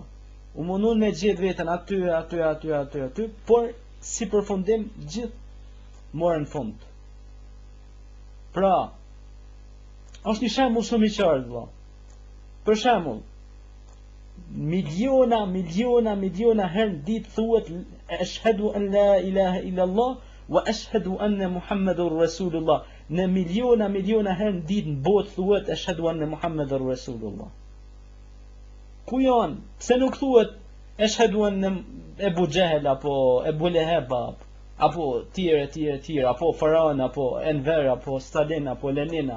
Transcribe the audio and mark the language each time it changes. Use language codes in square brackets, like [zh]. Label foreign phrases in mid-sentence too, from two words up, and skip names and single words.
[sq] U mundun me gjetë veten aty, por si përfundim gjithë morën fund. Pra, është një shembull shumë i qartë, vëlla. Për shembull, miliona herë ditë thuhet [ar] أشهد أن لا إله إلا الله وأشهد أن محمد رسول الله. [sq] Në miliona herë ditë në botë thuhet [ar] أشهد أن محمد رسول الله. [sq] Ku janë? Pse nuk thuhet [ar] أشهد أن [sq] Ebu Jehel apo Ebu Leheb apo tjerë, apo Faraon apo Enver apo Stalin apo Lenina?